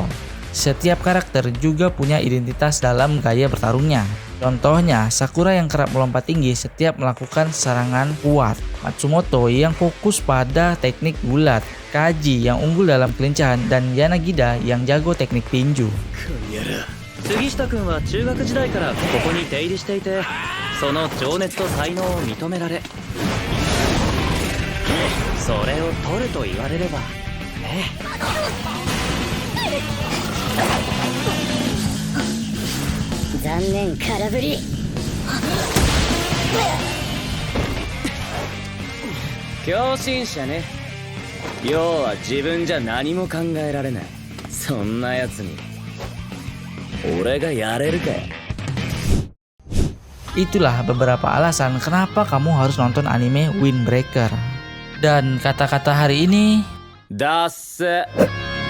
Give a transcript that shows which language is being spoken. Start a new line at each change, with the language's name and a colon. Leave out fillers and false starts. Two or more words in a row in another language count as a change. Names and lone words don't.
Indonesian: Setiap karakter juga punya identitas dalam gaya bertarungnya. Contohnya, Sakura yang kerap melompat tinggi setiap melakukan serangan kuat, Matsumoto yang fokus pada teknik bulat, Kaji yang unggul dalam kelincahan, dan Yanagida yang jago teknik tinju.
Japanese: 杉下君は中学時代からここに出入りしていて、その情熱と才能を認められ、それを取ると言われればね。残念空振り。狂信者ね。要は自分じゃ何も考えられない。そんなやつに俺がやれるかよ。
Indonesian: Itulah beberapa alasan kenapa kamu harus nonton anime Windbreaker. Dan kata-kata hari ini,
Japanese: だっせ。